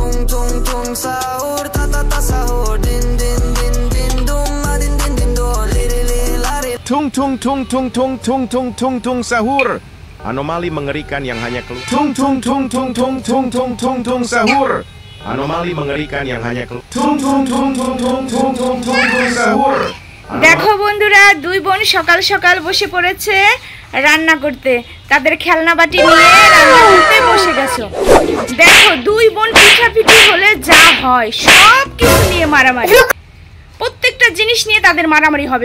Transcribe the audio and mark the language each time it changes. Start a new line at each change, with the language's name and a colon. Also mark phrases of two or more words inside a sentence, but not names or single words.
Indonesian: tung tung sahur ta ta ta sahur din din din din dum ma din din din do liri liri lari. Tung tung tung tung tung tung tung tung tung sahur. Anomali mengerikan yang hanya keluar. Tung tung tung tung tung tung tung tung tung sahur. Anomali mengerikan yang hanya keluar. Tung tung tung tung tung tung tung tung tung sahur.
Bangla: দেখো বন্ধুরা, দুই বোন সকাল সকাল বসে পড়েছে রান্না করতে। তাদের খেলনা বাটি নিয়ে রান্না করতে বসে গেছো। দেখো দুই বোন পিঠাপিঠি হলে যা হয় সব কিছু নিয়ে মারামারি। প্রত্যেকটা জিনিস নিয়ে তাদের মারামারি হবে।